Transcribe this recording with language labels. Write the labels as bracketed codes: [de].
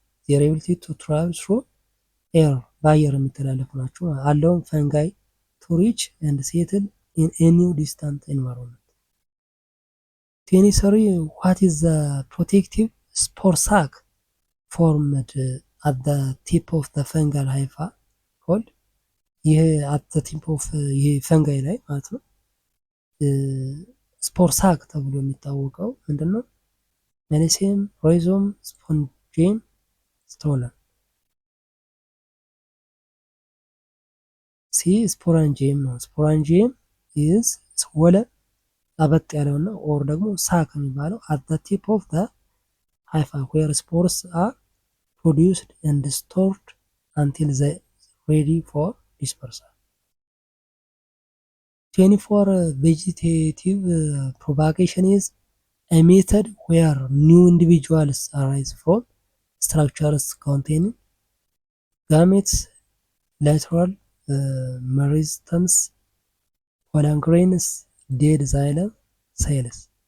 [en] their ability to travel through air [am] በአየር የሚተላለፉ ናቸው። [en] allowing fungi to reach and settle in any distant environment. 23 what is the protective spore sac formed at the tip of the fungal hypha called? [am] ይህ [en] at the tip of [am] ይህ ፈንጋይ ላይ ማለት ነው ስፖር ሳክ ተብሎ የሚታወቀው ምንድነው? ሜኒሲየም፣ ሮይዞም፣ ስፖንጂየም፣ ስቶለን። ሲ ስፖራንጂየም ነው። ስፖራንጂየም ኢዝ ወለል አበጥ ያለውና ኦር ደግሞ ሳክ የሚባለው [en] at the tip of the hypha where spores are produced and stored until they ready for dispersal. 24 vegetative propagation is a method where new individuals arise from structures containing gametes, lateral meristhems, pollen grains, dead xylem cells.